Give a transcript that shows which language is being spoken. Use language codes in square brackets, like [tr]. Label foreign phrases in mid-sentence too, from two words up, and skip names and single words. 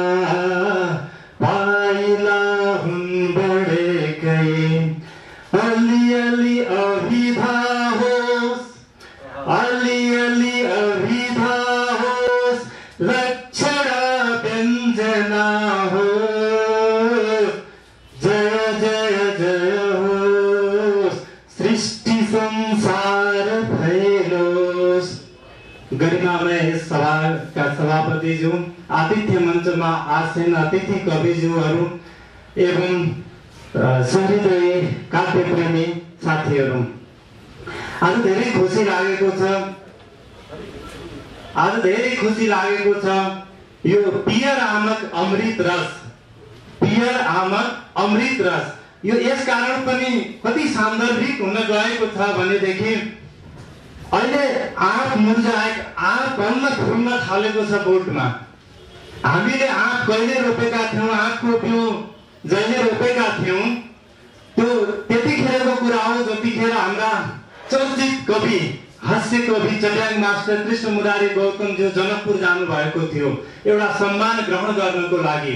[ne] पाइला हुन् बढेकै, अलिअलि अभिधा होस्, अलिअलि अभिधा होस्, लक्षण व्यञ्जना हो, जय जय जय होस्, सृष्टि संसार फैलोस्। गरिमामय सभाका सभापतिज्यू, आतिथ्य मञ्चमा आसीन अतिथि कविज्यूहरू एवं सहृदय काव्यप्रेमी साथीहरू, आज धेरै खुसी लागेको छ। आज धेरै खुसी लागेको छ। [mai] यो पियर आमक अमृत रस, पियर आमक अमृत रस, [ne] यो यस कारण पनि कति सान्दर्भिक हुन गएको छ भनेदेखि अहिले आँप मुर्जाएको, आँप बन्न फुल्न थालेको छ बोटमा। हामीले आँप कहिले रोपेका थियौँ, आँपको बिउ जहिले रोपेका थियौँ, त्यो त्यतिखेरको कुरा हो जतिखेर हाम्रा चर्चित कवि हास्य कवि चट्याङ मास्टर कृष्ण मुरारी गौतमज्यू जनकपुर जानुभएको थियो एउटा सम्मान ग्रहण गर्नको लागि।